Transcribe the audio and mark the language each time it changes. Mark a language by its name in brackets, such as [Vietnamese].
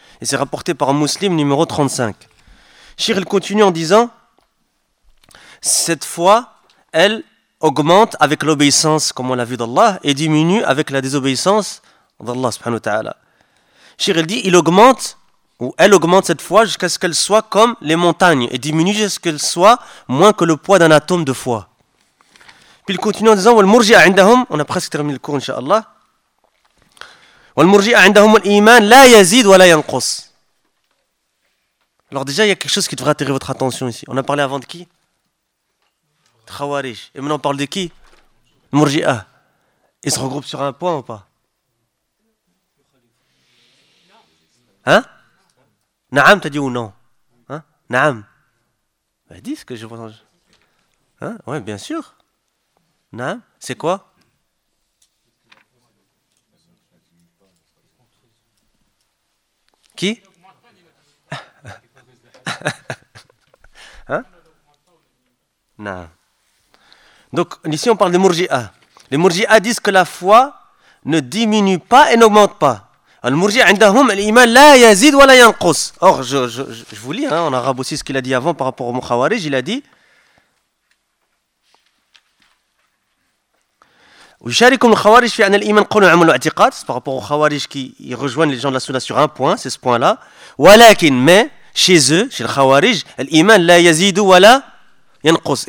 [French] Et c'est rapporté par un muslim numéro 35. Shir continue en disant, cette foi, elle augmente avec l'obéissance, comme on l'a vu d'Allah, et diminue avec la désobéissance d'Allah, subhanahu wa ta'ala. Shir dit, il augmente, ou elle augmente cette foi jusqu'à ce qu'elle soit comme les montagnes, et diminue jusqu'à ce qu'elle soit moins que le poids d'un atome de foi. Puis il continue en disant, [Arabic] وَالْمُرْجِعَ عِنْدَهُمْ [French] On a presque terminé le cours, inshallah. [Arabic] والمرجئة عندهم الإيمان لا يزيد ولا ينقص. [French] Alors déjà, il y a quelque chose qui devrait attirer votre attention ici. On a parlé avant de qui? De Khawarij. Et maintenant, on parle de qui? Murji'a. Ils se regroupent sur un point ou pas? Hein? Naam, t'as dit ou non? Hein? Naam. Ben, dis ce que je pense. Hein? Oui, bien sûr. Naam, c'est quoi? Qui hein? Non. Donc ici on parle de Murji'a. Les Murji'a disent que la foi ne diminue pas et n'augmente pas. [Arabic] Al Murji'a عندهم الإيمان لا يزيد ولا ينقص. [French] Or je vous lis hein, en arabe aussi ce qu'il a dit avant par rapport au Mukhawarij, il a dit [Arabic] ويشاركهم الخوارج في أن الإيمان قول وعمل واعتقاد. [French] Par rapport aux Khawarij qui rejoignent les gens de la Sunna sur un point, c'est ce point-là. ولكن mais chez eux, chez les Khawarij, l'Iman [Arabic] لا يزيد ولا ينقص.